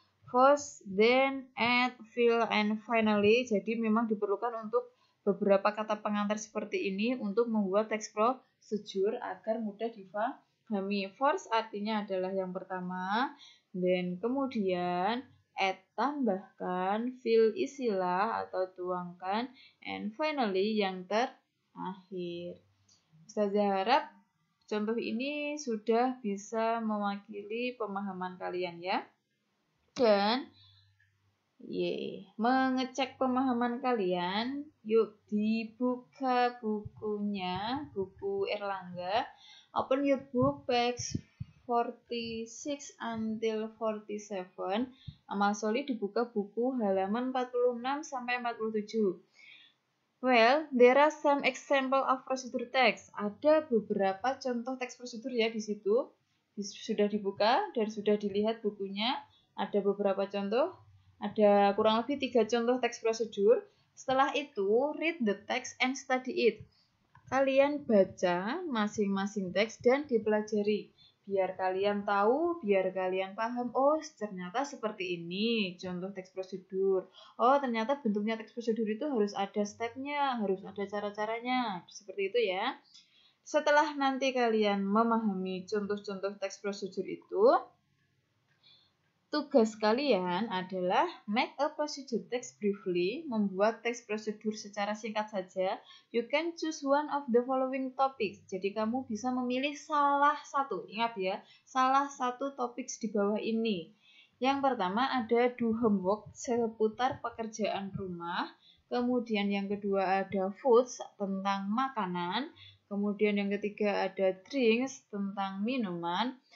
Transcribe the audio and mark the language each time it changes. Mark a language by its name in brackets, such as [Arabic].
[English] First, then, add, fill, and finally. [Indonesian] Jadi memang diperlukan untuk beberapa kata pengantar seperti ini untuk membuat teks prosedur agar mudah dipahami. First artinya adalah yang pertama, then kemudian add tambahkan, fill isilah atau tuangkan, and finally yang terakhir. Ustazah harap contoh ini sudah bisa mewakili pemahaman kalian ya. Dan mengecek pemahaman kalian, yuk dibuka bukunya, buku Erlangga. [English] Open your book page 46 until 47. [Indonesian] Amal Sholih dibuka buku halaman 46 sampai 47. [English] Well, there are some example of procedure text. [Indonesian] Ada beberapa contoh teks prosedur ya di situ. Sudah dibuka dan sudah dilihat bukunya. Ada beberapa contoh. Ada kurang lebih 3 contoh teks prosedur. Setelah itu, [English] read the text and study it. [Indonesian] kalian baca masing-masing teks dan dipelajari. Biar kalian tahu, biar kalian paham, oh ternyata seperti ini contoh teks prosedur. Oh ternyata bentuknya teks prosedur itu harus ada stepnya, harus ada cara-caranya. Seperti itu ya. Setelah nanti kalian memahami contoh-contoh teks prosedur itu, tugas kalian adalah [English] make a procedure text briefly, [Indonesian] membuat teks prosedur secara singkat saja. [English] You can choose one of the following topics. [Indonesian] Jadi kamu bisa memilih salah satu. Ingat ya, salah satu topik di bawah ini. Yang pertama ada do homework seputar pekerjaan rumah. Kemudian yang kedua ada foods tentang makanan. Kemudian yang ketiga ada drinks tentang minuman.